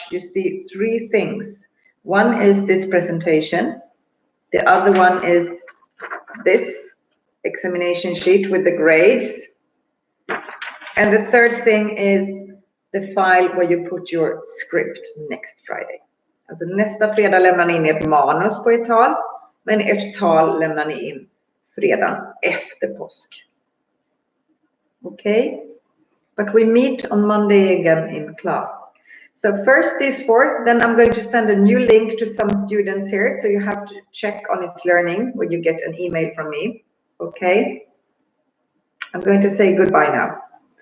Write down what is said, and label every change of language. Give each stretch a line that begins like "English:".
English: You see 3 things. One is this presentation. The other one is this examination sheet with the grades. And the third thing is the file where you put your script next Friday.
Swedish: Alltså nästa fredag lämnar ni in ert manus på ett tal, men ert tal lämnar ni in fredagen efter påsk.
English: Okay? But we meet on Monday again in class. So first these 4, then I'm going to send a new link to some students here. So you have to check on It's Learning when you get an email from me. Okay? I'm going to say goodbye now.